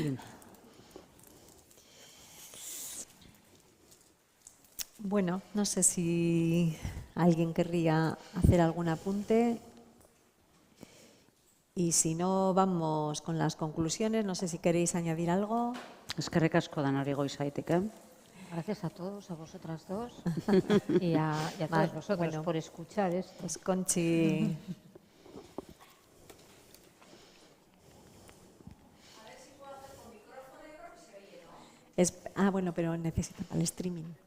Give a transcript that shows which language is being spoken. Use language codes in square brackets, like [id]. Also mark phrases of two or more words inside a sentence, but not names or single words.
[es] Bueno, no sé si alguien querría hacer algún apunte. Y si no, vamos con las conclusiones. No sé si queréis añadir algo. [eu] Eskerrik asko danori goizaitik, [es] Gracias a todos, a vosotras dos y a todos vosotros bueno, por escuchar esto. Pues Conchi. Bueno, pero necesita para el streaming.